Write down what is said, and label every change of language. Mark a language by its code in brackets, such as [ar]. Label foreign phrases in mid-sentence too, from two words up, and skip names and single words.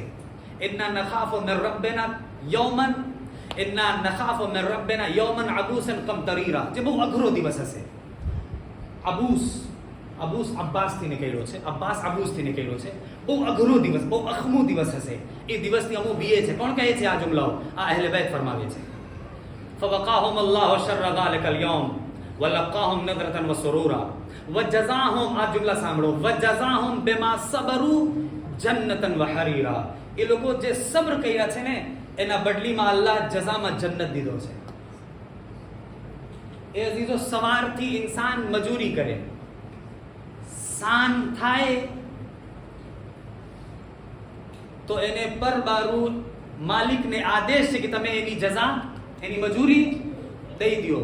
[ar] إنا نخاف من ربنا يوما، إنا نخاف من ربنا يوما عبوسا قمطريرا, [gu] જે બહુ અઘરો દિવસ હશે. અબૂસ અબ્બાસથી નીકળ્યો છે, અબ્બાસ અબૂસથી નીકળ્યો છે. બહુ અઘરો દિવસ, બહુ અખમો દિવસ હશે. એ દિવસની અમો બીએ છે. કોણ કહે છે આ જુમલાઓ? આ અહેલે બેત ફરમાવે છે. [ar] فوقاهم الله شر ذلك اليوم ولقاهم نظرة وسرورا وجزاهم [gu] આ જુમલા સાંભળો [ar] وجزاهم بما صبروا جنة وحريرا [gu] એ લોકો જે સબ્ર કર્યા છે ને એના બદલીમાં અલ્લાહ જઝામાં જન્નત દીધો છે. એ અઝીઝો સવારથી ઇન્સાન મજૂરી કરે, સાંજ થાય તો એને પરબારું માલિકને આદેશ છે કે તમે એની જઝા, એની મજૂરી દઈ દો.